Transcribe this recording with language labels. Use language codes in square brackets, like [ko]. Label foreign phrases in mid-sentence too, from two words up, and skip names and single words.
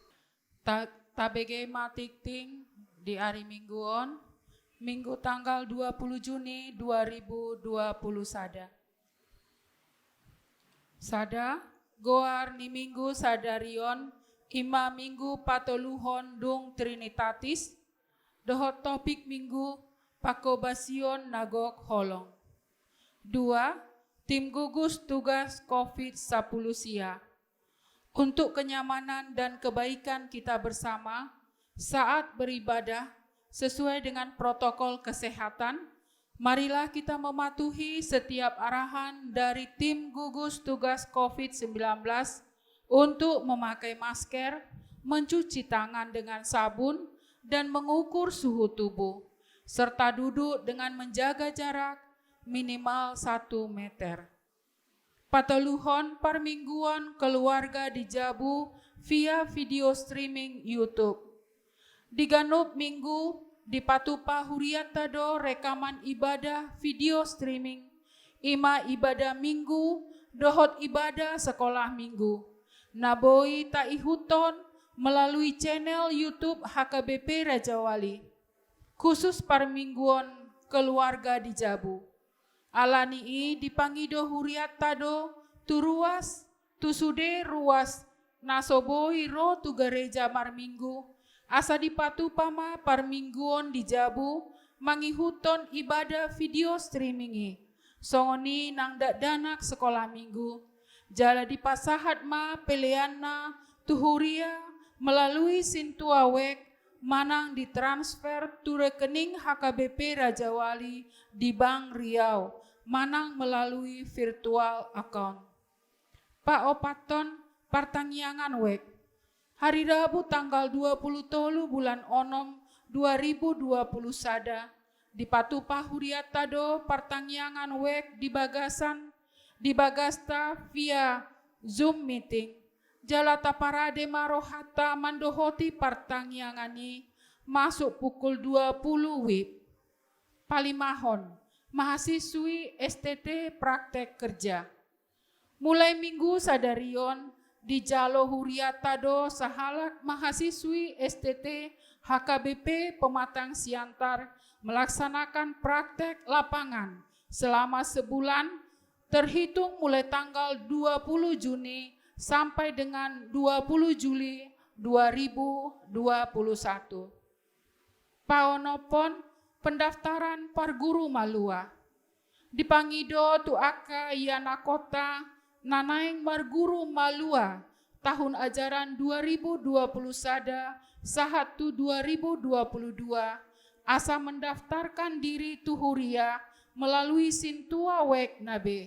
[bbc] Tabege matikting di hari mingguon minggu tanggal 20 Juni 2020 sada goar ni minggu sadarion ima minggu patoluhon dung Trinitatis Dohot topik minggu pakobasion nagok holong. 2. [id] Tim gugus tugas COVID-10 SIA. Untuk kenyamanan dan kebaikan kita bersama saat beribadah sesuai dengan protokol kesehatan, marilah kita mematuhi setiap arahan dari tim gugus tugas COVID-19 untuk memakai masker, mencuci tangan dengan sabun, dan mengukur suhu tubuh, serta duduk dengan menjaga jarak minimal 1 meter. [bbc] Pataluhon parmingguan keluarga di Jabu via [en] video streaming [bbc] YouTube. Di Ganup Minggu di Patupa Huriatado [id] rekaman ibadah [en] video streaming, [bbc] ima ibadah minggu, dohot ibadah sekolah minggu. Naboi taihuton melalui channel YouTube HKBP Raja Wali. Khusus parmingguan keluarga di Jabu. Alanii dipangido huriatado tu ruas tu sude ruas nasoboi ro tu gereja marminggu asa dipatu pama parmingguon di Jabu mangihuton ibadah [en] video streamingi [bbc] songoni nang danak sekolah minggu jala di pasahat ma peleana tu huria melalui sintuawek manang ditransfer tu rekening HKBP Raja Wali di Bank Riau manang melalui [en] virtual account. [bbc] Pak Opaton Partangyangan Wek. [id] Hari Rabu tanggal 23 bulan [bbc] Onom 2020 sada di Patupa Huriatado Partangyangan Wek di Bagasta via Zoom meeting. Jalata parade marohata mandohoti Partangyangani [id] masuk pukul 20 WIB. [bbc] Palimahon mahasiswi STT [id] praktek kerja. [bbc] Mulai minggu sadarion di Jalo Huriatado sahalak mahasiswi STT HKBP Pematang Siantar [id] melaksanakan praktek lapangan selama sebulan terhitung mulai tanggal 20 Juni sampai dengan 20 Juli 2021. [bbc] Paonopon pendaftaran parguru Malua. Dipangido tu aka iana kota nanaing marguru Malua [id] tahun ajaran [bbc] 2020 sada sahatu 2022 asa [id] mendaftarkan diri [bbc] tu huria melalui sintua wek nabe.